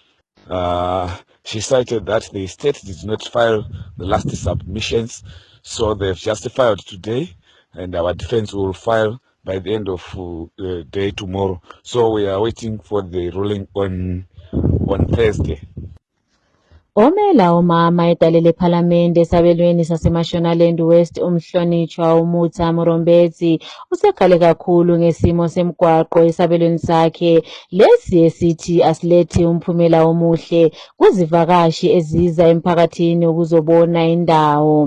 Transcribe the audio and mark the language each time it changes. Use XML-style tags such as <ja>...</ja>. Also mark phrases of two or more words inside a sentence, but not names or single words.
<en>She cited that the state did not file the last submissions, so they've just filed today, and our defense will file by the end of the day tomorrow. So we are waiting for the ruling on Thursday.</en> <nd>Omela umama edale lephalamende esabelweni saseMashonaland West umhlonitshwa uMutha Murombezi usekhale kakhulu ngesimo semgwaqo esabelweni sakhe lesi esithi asilethi umphumela omuhle kuzivakashi eziza emphakathini ukuzobona indawo.</nd>